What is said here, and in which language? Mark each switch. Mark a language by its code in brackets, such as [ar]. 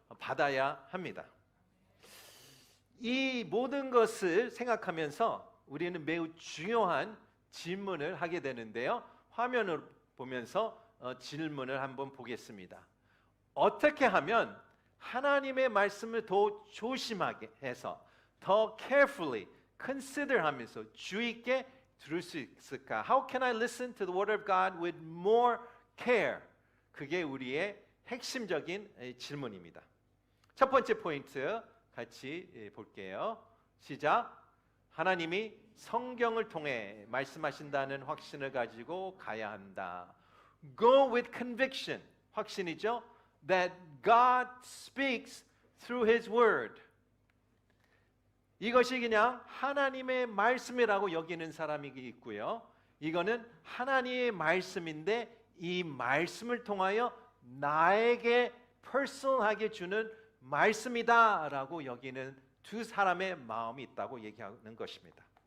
[ko] 받아야 합니다. 이 모든 것을 생각하면서 우리는 매우 중요한 질문을 하게 되는데요. 화면을 보면서 질문을 한번 보겠습니다. 어떻게 하면 하나님의 말씀을 더 조심하게 해서 더 carefully consider 하면서 주의 있게 들을 수 있을까? [en] How can I listen to the word of God with more care? [ko] 그게 우리의 핵심적인 질문입니다. 첫 번째 포인트 같이 볼게요. 시작. 하나님이 성경을 통해 말씀하신다는 확신을 가지고 가야 한다. [en] Go with conviction. [ko] 확신이죠. [en] That God speaks through His word. [ko] 이것이 그냥 하나님의 말씀이라고 여기는 사람이 있고요. 이거는 하나님의 말씀인데 이 말씀을 통하여 나에게 퍼스널하게 주는 말씀이다라고 여기는 두 사람의 마음이 있다고 얘기하는 것입니다.